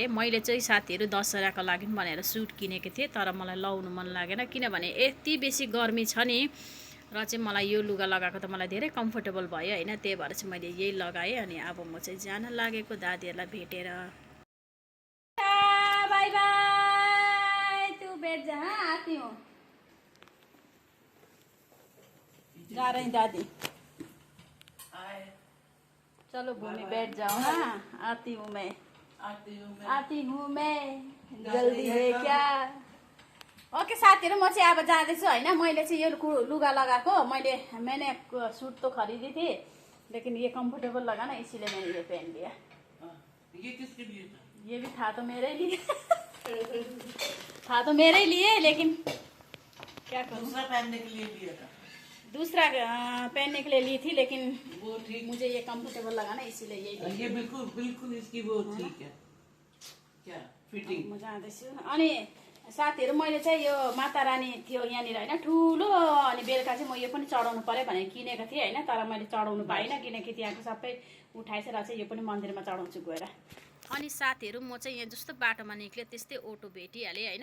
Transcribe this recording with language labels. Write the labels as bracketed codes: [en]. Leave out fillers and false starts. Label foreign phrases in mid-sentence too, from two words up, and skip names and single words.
[ne] मैले चाहिँ साथीहरू दशहराको लागि भनेर सुट किनेको थिएँ, तर मलाई लाउनु मन लागेन। किनभने यति बेसी गर्मी छ नि। र चाहिँ मलाई यो लुगा लगाएको त मलाई धेरै कम्फोर्टेबल भयो होइन। त्यही भएर चाहिँ मैले यही लगाएँ। अनि अब म चाहिँ जान लागेको दादाहरूलाई भेटेर। [en] bye bye, [hi] तू बैठ जा, आती हूँ। जा रही दादी। चलो भूमि बैठ जाओ। हाँ, आती हूँ मैं। आती हूँ मैं, जल्दी है क्या? [ne] ओके साथीहरू, म चाहिँ अब जाँदैछु होइन। मैले चाहिँ यो लुगा लगाएको। [hi] मैंने सूट तो खरीदी थी, लेकिन ये कंफर्टेबल लगा ना, इसीलिए मैंने ये पहन लिया। ये किसके लिए था? ये भी था तो मेरे लिए था तो मेरे लिए, लेकिन क्या करूँ, दूसरा पहनने के लिए लिया था। दूसरा पहनने के लिए ली थी, लेकिन वो ठीक, मुझे ये कंफर्टेबल लगा ना, इसीलिए यही। ये बिल्कुल बिल्कुल इसकी वो ठीक है। क्या फिटिंग? [ne] म जाँदैछु। अनि साथीहरू मैले चाहिँ यो माता रानी थियो यहाँनिर होइन, ठुलो। अनि बेलुका चाहिँ म यो पनि चढाउनु पऱ्यो भनेर किनेको थिएँ होइन, तर मैले चढाउनु पाइनँ किनकि त्यहाँको सबै उठाएछ। र चाहिँ यो पनि मन्दिरमा चढाउँछु गएर। अनि साथीहरू म चाहिँ यहाँ जस्तो बाटोमा निक्लेँ त्यस्तै अटो भेटिहालेँ होइन।